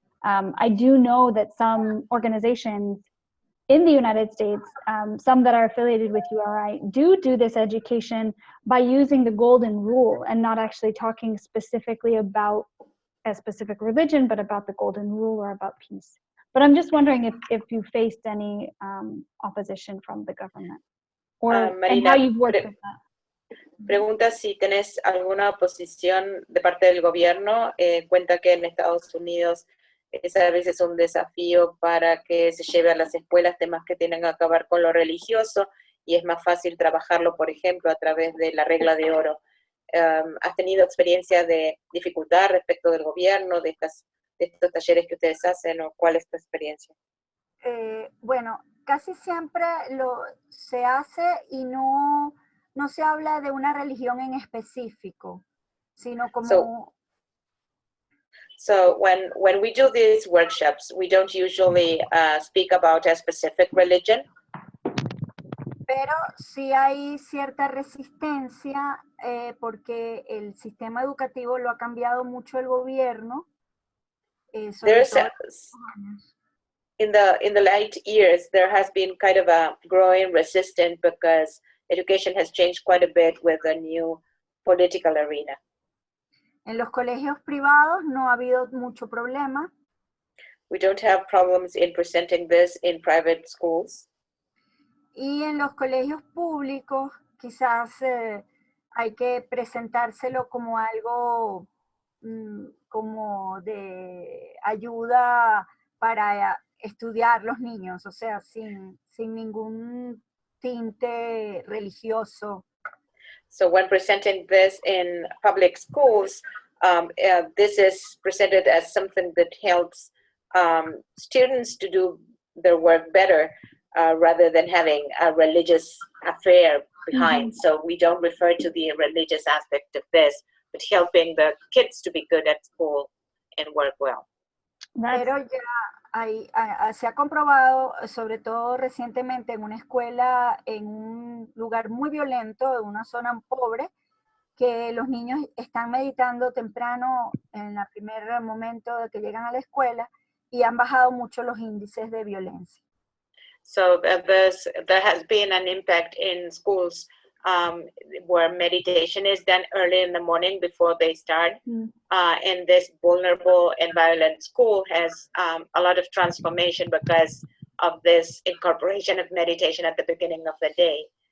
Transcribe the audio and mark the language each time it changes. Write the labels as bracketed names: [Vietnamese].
[English] I do know that some organizations in the United States, some that are affiliated with URI, do this education by using the golden rule and not actually talking specifically about a specific religion, but about the golden rule or about peace. But I'm just wondering if you faced any opposition from the government, or Marina, and how you've worked with that. [Spanish] Pregunta si tenés alguna oposición de parte del gobierno. Cuenta que en Estados Unidos es a veces un desafío para que se lleve a las escuelas temas que tienen que acabar con lo religioso y es más fácil trabajarlo, por ejemplo, a través de la regla de oro. ¿Has tenido experiencia de dificultad respecto del gobierno, de estos talleres que ustedes hacen, o cuál es tu experiencia? Bueno, casi siempre se hace y no se habla de una religión en específico, sino como... [English] So when we do these workshops, we don't usually speak about a specific religion. [Spanish] Pero sí hay cierta resistencia porque el sistema educativo lo ha cambiado mucho el gobierno. Sobre todo [English] in the late years, there has been kind of a growing resistance because education has changed quite a bit with the new political arena. [Spanish] En los colegios privados no ha habido mucho problema. [English] We don't have problems in presenting this in private schools. [Spanish] Y en los colegios públicos quizás hay que presentárselo como algo como de ayuda para estudiar los niños, o sea, sin ningún tinte religioso. [English] So when presenting this in public schools, this is presented as something that helps students to do their work better rather than having a religious affair behind. Mm-hmm. So we don't refer to the religious aspect of this, but helping the kids to be good at school and work well. [Spanish] Pero ya se ha comprobado, sobre todo recientemente en una escuela en un lugar muy violento, en una zona pobre, que los niños están meditando temprano en el primer momento de que llegan a la escuela y han bajado mucho los índices de violencia. [English] So there has been an impact in schools where meditation is done early in the morning before they start. And this vulnerable and violent school has a lot of transformation because of this incorporation of meditation at the beginning of the day.